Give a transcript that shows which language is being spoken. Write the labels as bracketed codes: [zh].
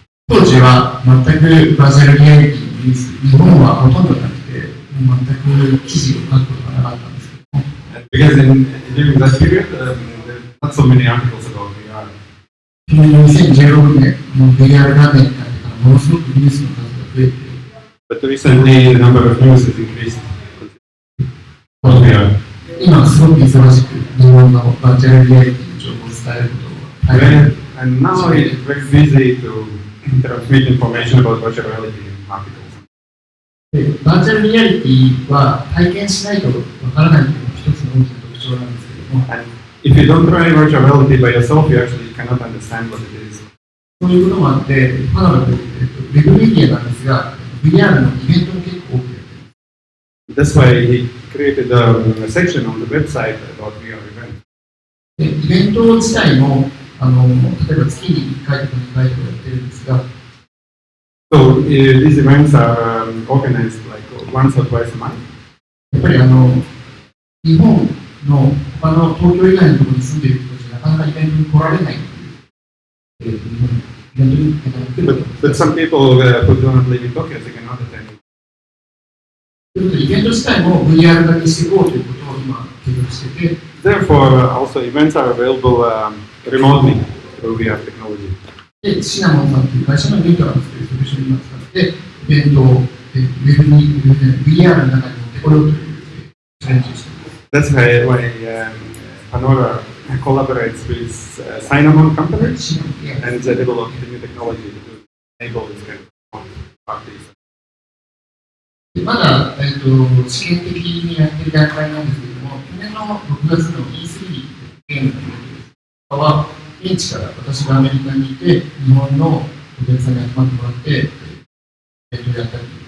[ja] 当時は全くバーチャルリアリティにニュース、日本はほとんどなくて、もう全く記事を書くことがなかったんですけども、 [en] Because during that period, there are not so many articles about VR. [ja] 2016年、VR 画面になってからものすごくニュースの数が増えて、 [en] But recently, the number of news has increased. About VR. [ja] 今すごく忙しく日本のバーチャルリアリティの情報を伝えることを大変 [en] And now it's very busy to transmit information about virtual reality in articles. [ja] でバーチャルリアリティは体験しないとわからないというのが一つの大きな特徴なんですけども、 [en] And if you don't try virtual reality by yourself, you actually cannot understand what it is. [ja] そういうこともあって、ファナラという、ウェブメディアなんですが、VR のイベントも結構多くやっています。 [en] That's why he created a section on the website about VR events. [ja] でイベント自体も例えば月に1回とか2回とかやってるんですが、 [en] So these events are organized like once or twice a month. [ja] やっぱり日本の他の東京以外のところに住んでいる人たちはなかなかイベントに来られないという、日本イベントに行けないということ [en] But some people who do not live in Tokyo, they cannot attend. [ja] ということで、イベント自体も VR 化にしていこうということを今、計画してて、 [en] Therefore, also events are available remotely through VR technology. [ja] で、シナモンさんという会社のミートアップというソリューションを今使って、イベントをウェブに、VR の中に持ってこようというチャレンジをしています。 [en] That's why Panora collaborates with Cinnamon company [ja] シナモン、いや [en] and they developed the new technology to enable this kind of parties. [ja] でまだ、試験的にやっている段階なんですけれども、去年の6月の E3 ゲームのイベントですは、現地から私がアメリカにいて、日本のお客さんに集まってもらって、イベントをやったり。